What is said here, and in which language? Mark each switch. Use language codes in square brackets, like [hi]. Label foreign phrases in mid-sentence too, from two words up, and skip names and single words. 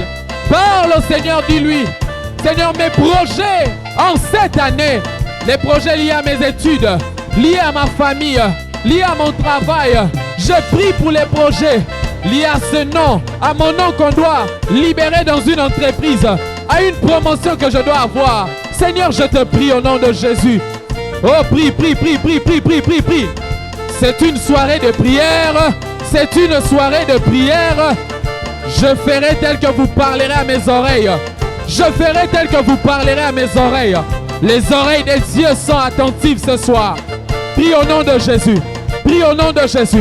[fr] Parle au Seigneur, dis-lui. Seigneur, mes projets en cette année, les projets liés à mes études, liés à ma famille, liés à mon travail, je prie pour les projets liés à ce nom, à mon nom qu'on doit libérer dans une entreprise, à une promotion que je dois avoir. Seigneur, je te prie au nom de Jésus. Oh, prie, prie, prie, prie, prie, prie, prie, prie. C'est une soirée de prière. C'est une soirée de prière. Je ferai tel que vous parlerez à mes oreilles. Je ferai tel que vous parlerez à mes oreilles. Les oreilles des dieux sont attentives ce soir. Prie au nom de Jésus. Prie au nom de Jésus.